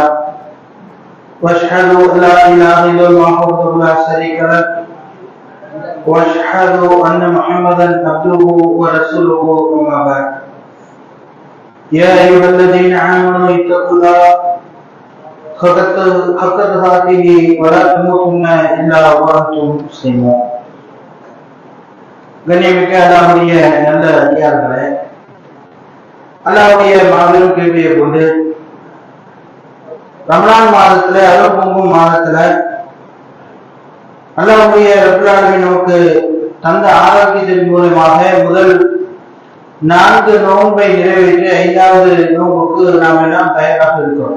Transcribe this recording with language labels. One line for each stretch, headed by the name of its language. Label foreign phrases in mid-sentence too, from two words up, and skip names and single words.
Arabic: وأشهد أن لا إله إلا الله وحده لا شريك له وأشهد أن محمدا عبده ورسوله. أما بعد، يا أيها الذين آمنوا اتقوا الله حق تقاته ولا تموتن إلا وأنتم مسلمون.
Tamil: கண்ணியமிக்க அல்லாஹ்வுடைய நல்ல அடியார்களே, அல்லாஹ்வுடைய மாபெரும் கிருபையை கொண்டு ரமலான் மாதத்துல அருள் பொங்கும் மாதத்துல அல்லாஹ்வுடைய
Arabic: رب العالمين
Tamil: நமக்கு தந்த ஆரோக்கியத்தின் மூலமாக முதல் 4 நோன்பை நிறைவேற்றி 5வது நோன்புக்கு நாம் எல்லாம் தயாராக இருக்கிறோம்.